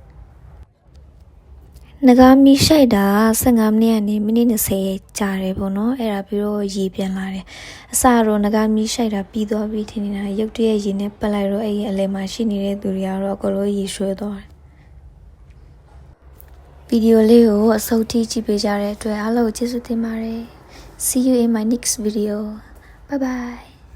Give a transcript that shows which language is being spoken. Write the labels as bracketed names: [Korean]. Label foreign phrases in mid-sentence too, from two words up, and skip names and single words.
[Burmese] ငကားမီးရှိုက်တာ15မိနစ်ကနေမိနစ်20ကြာတယ်ပေါ့နော်အဲ့ဒါပြီးတော့ရေပြန်လာတယ်အစတော့ငကားမီးရှိုက်တာပြီးသွားပြီထင်နေတာရုပ်တရက်ရေနဲ့ပတ်လိုက်တော့အဲ့ဒီအလယ်မှာရှိနေတဲ့သူတွေကတော့အကလို့ရေရွှဲသွားတယ်ဗီဒီယိုလေးကိုအဆုံးထိကြည့်ပေးကြတဲ့အတွက်အားလုံးကိုကျေးဇူးတင်ပါတယ် [English] See you in my next video bye bye